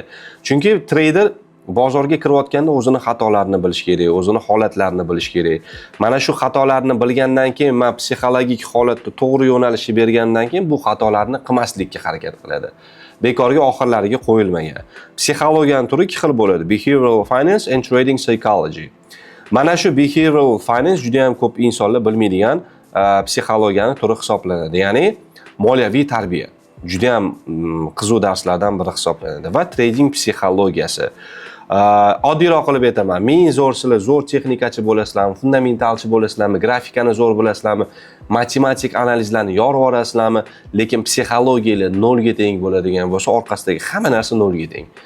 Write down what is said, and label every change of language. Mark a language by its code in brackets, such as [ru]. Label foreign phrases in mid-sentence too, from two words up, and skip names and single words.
[uz] Chunki treyder bozorga kirayotganda o'zini xatolarini bilish kerak, o'zini holatlarini bilish kerak. Mana shu xatolarni bilgandan keyin, men psixologik holatda to'g'ri yo'nalishni bergandan keyin bu xatolarni qilmaslikka harakat qiladi. Bekorga oxirlariga qo'yilmagan. Psixologiyaning turi ikki xil bo'ladi: [en] behavioral finance and trading psychology. [uz] Mana shu [en] behavioral finance [uz] juda ham ko'p insonlar bilmaydigan psixologiyaning turi hisoblanadi. Ya'ni moliyaviy tarbiya. Juda ham qiziq darslardan biri hisoblanadi va trading psixologiyasi. Oddiyroq qilib aytaman. Men zo'rsizlar, zo'r texnikachi bo'lasizlarmi, fundamentalchi bo'lasizlarmi, grafikani zo'r bilasizlarmi, matematik analizlarni yorib olasizlarmi, lekin psixologiyalar nolga teng bo'ladigan bo'lsa, orqasidagi hamma narsa nolga teng.